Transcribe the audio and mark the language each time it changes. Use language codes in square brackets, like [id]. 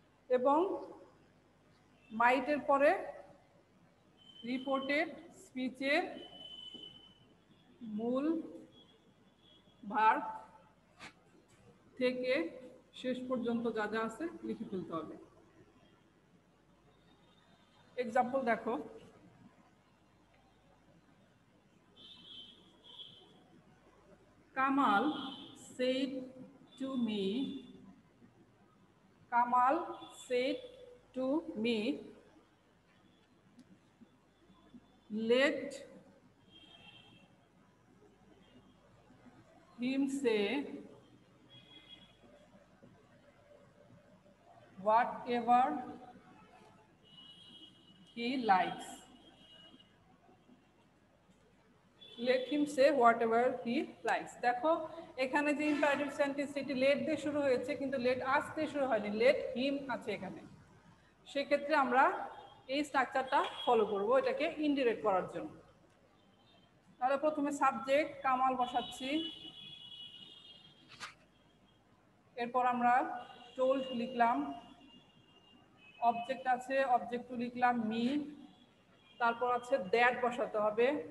[bn] এবং মাইটের পরে রিপোর্টেড স্পিচের মূল ভার্ব থেকে শেষ পর্যন্ত যা যা আছে লিখে ফেলতে হবে। এক্সাম্পল দেখো, [en] Kamal said to me, Kamal said to me, let him say whatever he likes. Let him say whatever he likes. [bn] দেখো এখানে যে ইম্পারেটিভ সেন্টেন্স এটি লেট দিয়ে শুরু হয়েছে কিন্তু লেট আস দিয়ে শুরু হয়নি, লেট হিম আছে এখানে। সেক্ষেত্রে আমরা এই স্ট্রাকচারটা ফলো করব এটাকে ইনডিরেক্ট করার জন্য। তাহলে প্রথমে সাবজেক্ট কামাল বসাচ্ছি, এরপর আমরা টোল্ড লিখলাম, অবজেক্ট আছে অবজেক্ট টু লিখলাম মি, তারপর আছে দ্যাট বসাতে হবে।